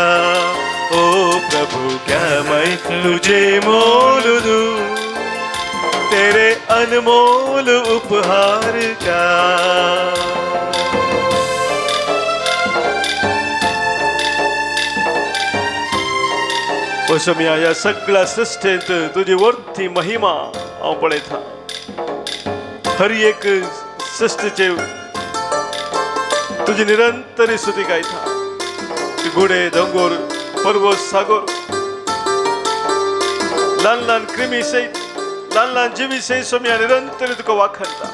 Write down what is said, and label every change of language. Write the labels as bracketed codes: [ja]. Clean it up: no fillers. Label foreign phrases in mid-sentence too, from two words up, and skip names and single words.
[hi] ओ प्रभु क्या मैं तुझे मोल दूं तेरे अनमोल उपहार का. [kok] ओ सोम्या ह्या सगळ्या सृश्टेंत तुजी वर्ती महिमा हांव पळयता. हर एक सृश्टीचे तुजी निरंतर स्तुती गायता. घोडे दोंगर पर्वत सागर ल्हान ल्हान क्रिमी सयत ल्हान ल्हान जिवी सयत सोम्या निरंतर तुका वाखाणटा.